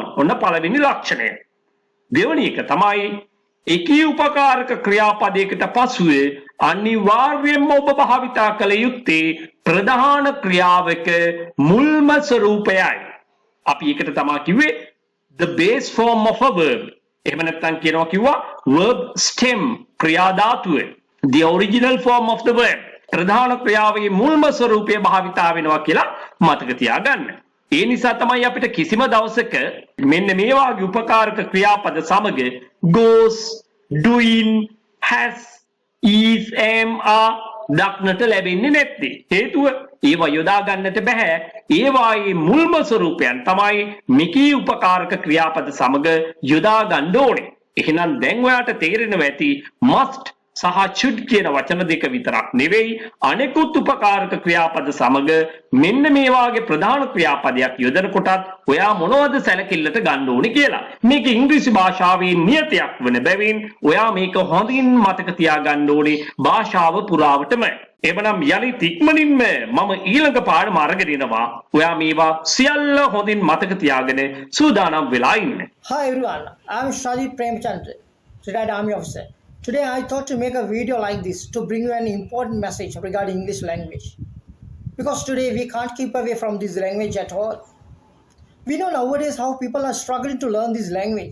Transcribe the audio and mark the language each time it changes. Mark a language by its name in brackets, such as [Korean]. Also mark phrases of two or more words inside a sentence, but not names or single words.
[Sinhala] ඔන්න පළවෙනි ලක්ෂණය. දෙවෙනි එක තමයි එකී උපකාරක ක්‍රියාපදයකට පසුවේ අනිවාර්යයෙන්ම ඔබ භාවිතා කළ යුත්තේ ප්‍රධාන ක්‍රියාවක මුල්ම ස්වරූපයයි. [English] අපි ඒකට තමයි කිව්වේ the base form of a verb. [Sinhala] එහෙම නැත්නම් කියනවා කිව්වා [English] verb stem [Sinhala] ක්‍රියා ධාතුව. [English] The original form of the verb. [Sinhala] ප්‍රධාන ක්‍රියාවේ මුල්ම ස්වරූපය භාවිතා වෙනවා කියලා මතක තියාගන්න. ඒ නිසා තමයි අපිට කිසිම දවසක මෙන්න මේ වගේ උපකාරක ක්‍රියාපද සමග [English] goes, doing, has, is, am, are [Sinhala] දක්නට ලැබෙන්නේ නැත්තේ. හේතුව ඒවා යොදා ගන්නට බෑ. ඒවායේ මුල්ම ස්වරූපයන් තමයි මෙකී උපකාරක ක්‍රියාපද සමග යොදා ගන්න ඕනේ. එහෙනම් දැන් ඔයාට තේරෙනවා ඇති must සහ should කියන වචන දෙක විතරක් නෙවෙයි අනෙකුත් උපකාරක ක්‍රියාපද සමග මෙන්න මේ වාගේ ප්‍රධාන ක්‍රියාපදයක් යොදන කොටත් ඔයා මොනවද සැලකිල්ලට ගන්න ඕනේ කියලා. මේක ඉංග්‍රීසි භාෂාවේ නියතයක් වන බැවින් ඔයා මේක හොඳින් මතක තියාගන්න ඕනේ භාෂාව පුරාවටම. එබනම් යලිත් ඉක්මනින්ම මම ඊළඟ පාඩම අරගෙන එනවා. ඔයා මේවා සියල්ල හොඳින් මතක තියාගෙන සූදානම් වෙලා ඉන්න. [English] Hi everyone, I am Shadi Premchandra, retired army officer. Today I thought to make a video like this to bring you an important message regarding English language. Because today we can't keep away from this language at all. We know nowadays how people are struggling to learn this language.